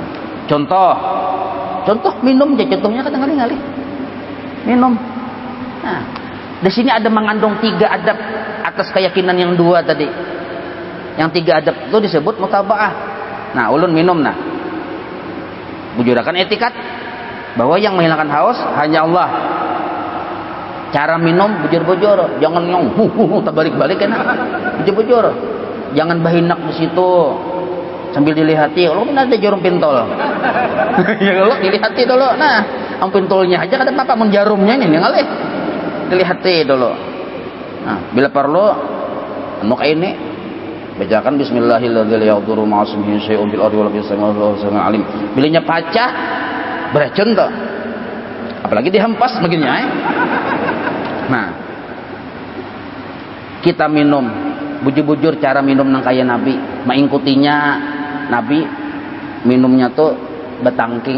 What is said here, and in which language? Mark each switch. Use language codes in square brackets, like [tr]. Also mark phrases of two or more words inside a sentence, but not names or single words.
[bjn] Contoh minum aja, contohnya kata ngali-ngali minum. Nah, di sini ada mengandung 3 adab atas keyakinan yang 2 tadi. Yang 3 adab itu disebut mutaba'ah. Nah, ulun minum, nah bujurakan etikat bahwa yang menghilangkan haus hanya Allah. Cara minum bujur-bujur, jangan yang terbalik-balik enak. Bujur-bujur, jangan bahinak di situ sambil dilihati. Lo kan ada jarum pintol. Ya lo dilihati dulu. Nah, am pintolnya aja kada apa-apa, mun jarumnya ini ngalih. Dilihati dulu. Nah, bila perlu anu kayak ini bacakan [ar] بسم الله الرحمن الرحيم لا يضر مع اسمه شيء في الأرض ولا في السماء عليم. [bjn] Bilanya pacah beracun tuh. Apalagi dihempas begini. Nah, kita minum bujur-bujur cara minum nang kaya Nabi, mengikutinya Nabi minumnya tuh betangking.